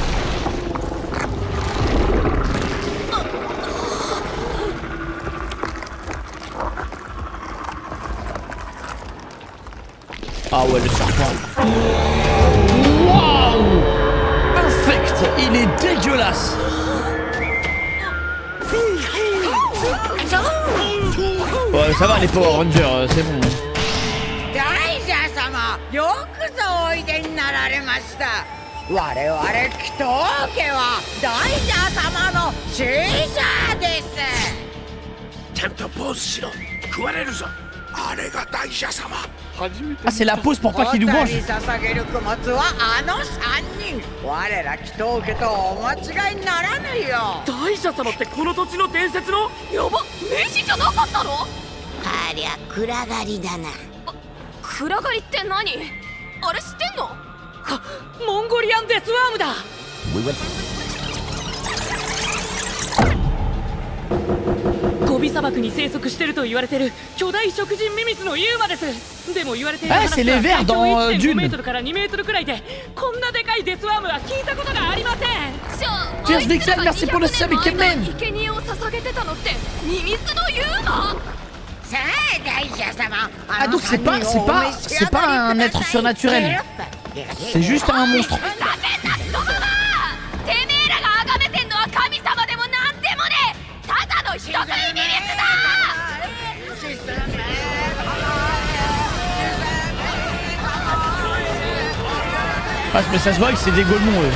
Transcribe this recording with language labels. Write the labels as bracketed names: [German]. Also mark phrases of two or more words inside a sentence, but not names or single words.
[French] Ah ouais le serpent. Waouh. Infect. Il est dégueulasse. Ouais ça va les Power Rangers, c'est bon. [Japanese] 大蛇様、よくぞおいでになられました。我々祈祷家は大蛇様の使者です。ちゃんとポーズしろ。食われるぞ。あれが大蛇様。 [French] Ah c'est la pause pour pas qu'il nous mange. [Japanese] 捧げる供物はあの3人。我ら祈祷家とお間違いにならぬよ。大蛇様ってこの土地の伝説の。やば、名人じゃなかったの？ありゃ暗がりだな。暗がりって何？あれ知ってんの？モンゴリアンデスワームだ。ゴビ砂漠に生息してると言われてる巨大食人ミミズのユーマです。でも言われている話は体長 1.5 メートルから2メートルくらいで、こんなでかいデスワームは聞いたことがありません。じゃあ、 [French] Cheers Vixen, merci pour le sub, Ikemen. [Japanese] 生贄を捧げてたのってミミズのユーマ？ [French] Ah donc c'est pas un être surnaturel. C'est juste un monstre. Ah mais ça se voit que c'est des golemons eux.